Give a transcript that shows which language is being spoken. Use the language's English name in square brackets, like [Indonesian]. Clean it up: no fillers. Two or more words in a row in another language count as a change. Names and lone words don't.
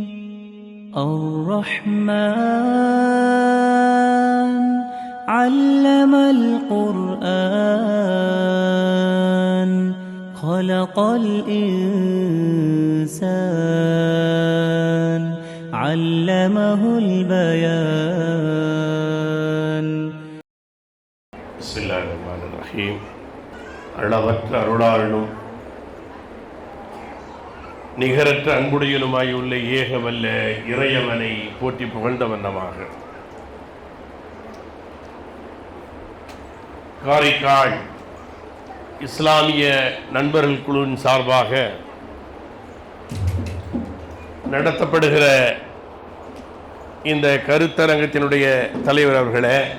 [Arabic] الرحمن علم القرآن خلق الإنسان علمه البيان. بسم الله الرحمن الرحيم. [Tamil] அளவற்ற அருளாளனும் நிகரற்ற அன்புடையனுமாயுள்ள ஏகவல்ல இறையவனை போற்றி புகழ்ந்த வண்ணமாக காரைக்கால் இஸ்லாமிய நண்பர்கள் குழுவின் சார்பாக நடத்தப்படுகிற இந்த கருத்தரங்கத்தினுடைய தலைவர் அவர்களே,